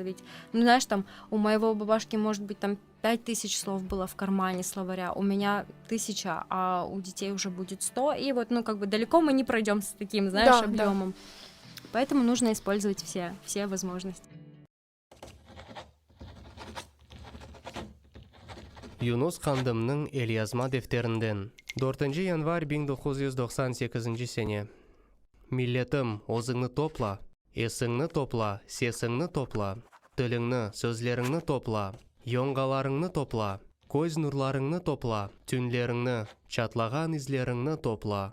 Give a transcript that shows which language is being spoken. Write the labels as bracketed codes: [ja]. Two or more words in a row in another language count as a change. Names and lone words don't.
[ru] Ведь, ну, знаешь, там, у моего бабашки, может быть, там 5000 слов было в кармане словаря, у меня 1000, а у детей уже будет 100. И вот, ну, как бы далеко мы не пройдем с таким, знаешь, Да, да. объемом. Поэтому нужно использовать все возможности. [crh] Юнус хандымның Элиязма дефтерінден. 4 январь 1998 сене. Миллетім, озыңны топла, есіңні топла, сесіңні топла, тіліңні, сөзлеріңні топла, йоңғаларыңны топла, көз нұрларыңны топла, түнлеріңні, чатлаған излеріңні топла.